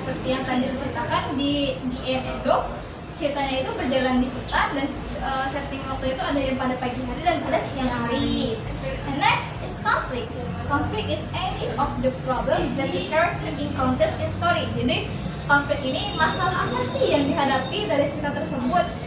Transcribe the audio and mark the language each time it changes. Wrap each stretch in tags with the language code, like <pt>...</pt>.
<id>Seperti yang tadi diceritakan di Edo, ceritanya itu berjalan di hutan dan setting waktu itu ada yang pada pagi hari dan pada siang hari.</id> <en>And next is conflict. Conflict is any of the problems that the character encounters in story.</en> <id>Jadi konflik ini masalah apa sih yang dihadapi dari cerita tersebut.</id>